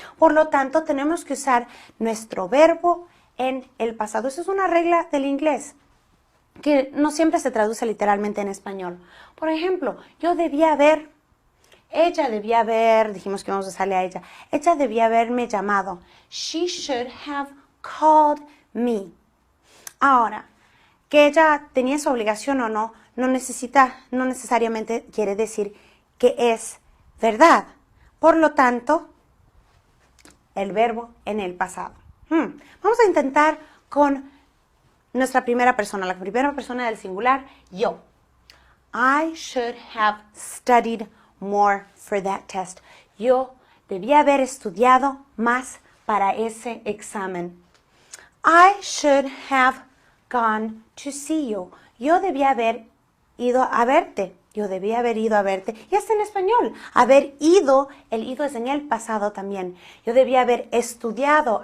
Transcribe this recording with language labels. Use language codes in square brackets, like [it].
[es] Por lo tanto, tenemos que usar nuestro verbo en el pasado. Eso es una regla del inglés que no siempre se traduce literalmente en español. Por ejemplo, ella debía haber, dijimos que vamos a usarle a ella haberme llamado. [en] She should have called me. [es] Ahora, que ella tenía esa obligación o no, no necesariamente quiere decir que es verdad. Por lo tanto, el verbo en el pasado. Vamos a intentar con nuestra primera persona, la primera persona del singular, yo. [en] I should have studied more for that test. [es] Yo debía haber estudiado más para ese examen. [en] I should have gone to see you. [es] Yo debía haber ido a verte. Yo debía haber ido a verte. Y está en español. Haber ido, el ido es en el pasado también. Yo debía haber estudiado.